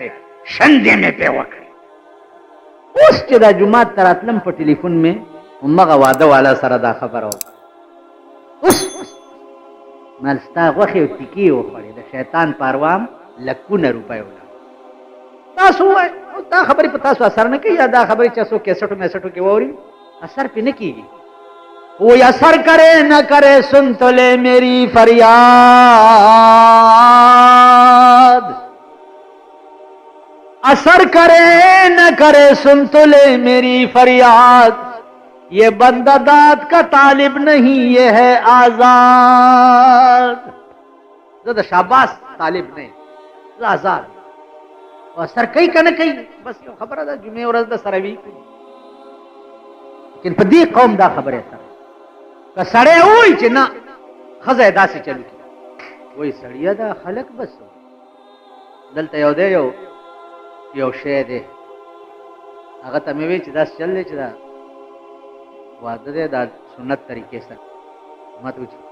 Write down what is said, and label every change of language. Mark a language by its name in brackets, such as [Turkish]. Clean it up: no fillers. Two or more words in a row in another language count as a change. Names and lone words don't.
[Pashto] شندې مې پرې وکړې اوس چې دا جومات ته راتلم په ټلیفون مې همغه واده والا سره دا خبره وکړه اوس مال ستا غوښې او تیکې وخوړې د شیطان پاروام لکونه روپۍ ولاړ تاسو ووایئ دا خبرې په تاسو اثر نه کوي یا دا خبرې چې څوک کیسټو میسټو کې واوري اثر پې نه کېږي [Urdu] کوئی اثر کرے نہ کرے سن تو لے میری فریاد اثر کرے نہ کرے سن تو لے میری فریاد یہ بندہ داد کا طالب نہیں یہ ہے آزاد زیادہ شاباس طالب نہیں [Pashto] آزاد اثر کئی کا نہ کئی بس یو خبر دا جمعه ورځ د سره وی لیکن په دې قوم دا خبره سره که سړی وای چې نه ښځه داسې چلو کی وای سړیه دا خلک بس دلته یو دی یو شی دی هغه ته مې وی چې داسې چل دی چې دا واده دی دا سنت طریقې سره ما ته وچی